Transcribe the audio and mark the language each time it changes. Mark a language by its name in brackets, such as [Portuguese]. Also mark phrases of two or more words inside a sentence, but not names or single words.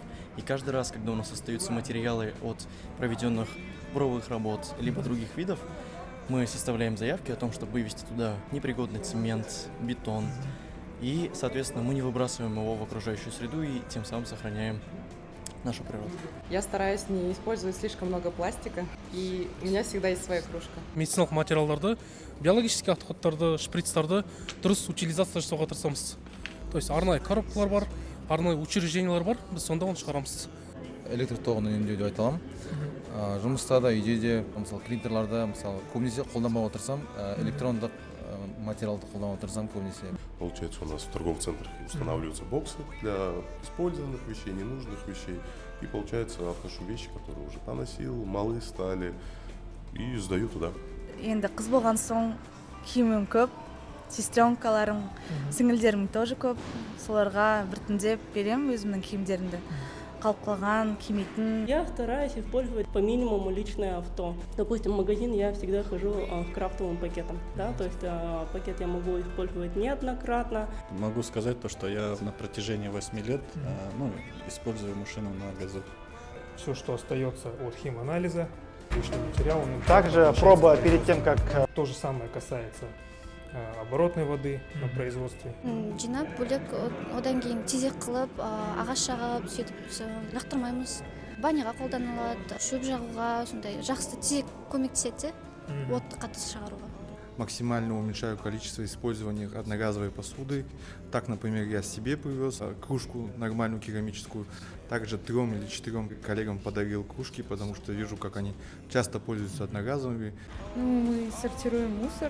[Russian] И каждый раз, когда у нас остаются материалы от проведенных буровых работ либо других видов, мы составляем заявки о том, чтобы вывести туда непригодный цемент, бетон. И, соответственно, мы не выбрасываем его в окружающую среду и тем самым сохраняем нашу природу. Я стараюсь не использовать слишком много пластика, и у меня всегда есть своя кружка. [Kazakh] Медициналық материалдарды, биологический отходтарды, шприцтарды дұрыс утилизация жасауға тырысамыз. То есть арнайы коробкалар бар, арнайы учреждениялар бар, біз сонда оны шығарамыз. Электр тоғын үнемдеуді айта аламын. Жұмыста да, үйде де, мысалы принтерларда, мысалы көбінесе қолданбауға тырысам, электрондық материалды қолдануға тырысам көбінесе. [Russian] Получается, у нас в торговых центрах устанавливаются боксы для использованных вещей, ненужных вещей. И получается, отношу вещи, которые уже поносил, малы стали, и сдаю туда. [Kazakh] Енді қыз болған соң киімім көп, сестренкаларым, сіңілдерім тоже көп. Соларға біртіндеп берем өзімнің киімдерімді. Қалып қалған, кимейтін. [Russian] Я стараюсь использовать по минимуму личное авто. Допустим, в магазин я всегда хожу в крафтовым пакетом. Да? То есть пакет я могу использовать неоднократно. Могу сказать то, что я на протяжении 8 лет использую машину на газу. Все, что остается от химанализа, лишний материал. Также проба перед тем, как... То же самое касается оборотной воды на производстве. [Kazakh] Жинап бөлек одан кейін тезек қылып, ағаш жағып, сөйтіп лақтырмаймыз. Баняға қолданылады, шөп жағуға, сондай жақсы тезек көмектеседі, отты қатты шығаруға. [Russian] Максимально уменьшаю количество использования одноразовой посуды. Так, например, я себе привез кружку нормальную керамическую. Также 3 или 4 коллегам подарил кружки, потому что вижу, как они часто пользуются одноразовыми. Мы сортируем мусор.